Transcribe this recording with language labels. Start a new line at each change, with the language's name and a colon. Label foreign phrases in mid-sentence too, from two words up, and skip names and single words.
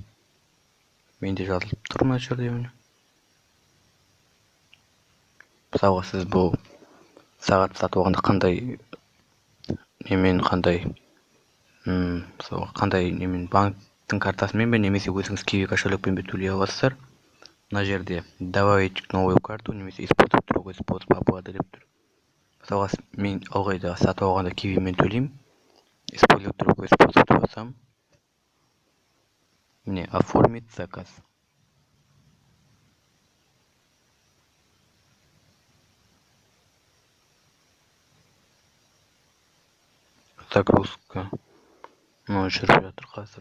Kazakh: Менде жазылып тұр мына жерде. Мысалға сіз бұл сағат сатып алғанда қандай банктың картасымен бе, немесе өзіңіз Kiwi кошелекпен бе төлей аласыздар. Мына жерде
Russian: добавить новую карту,
Kazakh: немесе
Russian: использовать другой способ оплаты
Kazakh: деп тұр. Мысалға мен ылғайда сатып алғанда Kiwiмен төлеймін.
Russian: Использовать другой способ
Kazakh: деп басам. Міне оформить заказ. Загрузка. Жүріп жатыр қазір.